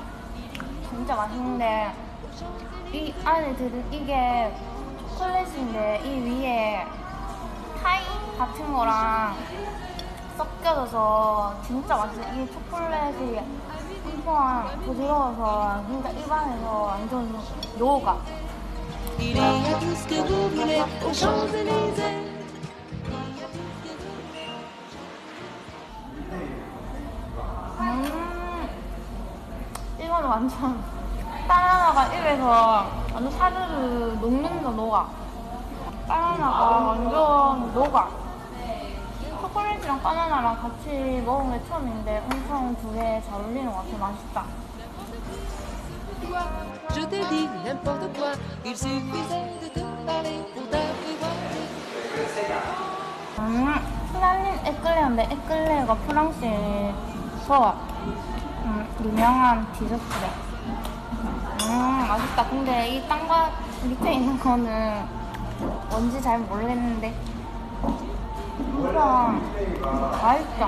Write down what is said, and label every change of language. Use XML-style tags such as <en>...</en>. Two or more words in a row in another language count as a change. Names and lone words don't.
<ko>진짜 맛있는데 이 안에 들은 이게 초콜릿인데 이 위에 타이 같은 거랑 섞여져서 진짜 맛있어. 이 초콜릿이 엄청 부드러워서 진짜 입안에서 완전 녹아.</ko> <fr>Il y a tout ce que vous voulez aux Champs-Élysées.</fr> <ko>이거는 완전 바나나가 입에서 완전 사르르 녹는다 녹아. 바나나가 완전 녹아. 초콜릿이랑 바나나랑 같이 먹은 게 처음인데 엄청 두 개 잘 어울리는 것 같아. 맛있다.</ko> <fr>Je t'ai dit n'importe quoi. Il suffisait de te parler pour t'apprivoiser.</fr> <ko>프랄린 에클레어인데 에클레어가 프랑스에서 유명한 디저트래. 맛있다. 근데 이 땅과 밑에 있는 거는 뭔지 잘 모르겠는데 엄청 맛있어.</ko>